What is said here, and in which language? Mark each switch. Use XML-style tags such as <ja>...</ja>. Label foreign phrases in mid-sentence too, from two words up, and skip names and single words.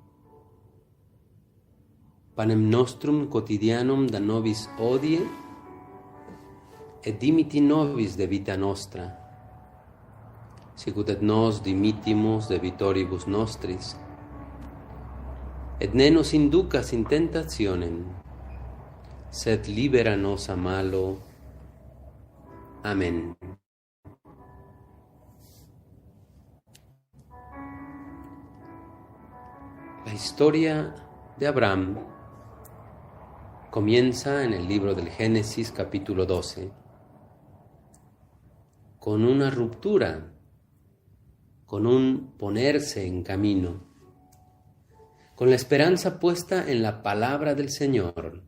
<la>Panem nostrum quotidianum da nobis hodie, et dimiti nobis de vita nostra, sicut et nos dimitimus debitoribus nostris, et ne nos inducas in tentationem, sed libera nos a malo.</la> <es>Amén. La historia de Abraham comienza en el libro del Génesis capítulo 12 con una ruptura, con un ponerse en camino, con la esperanza puesta en la palabra del Señor.</es>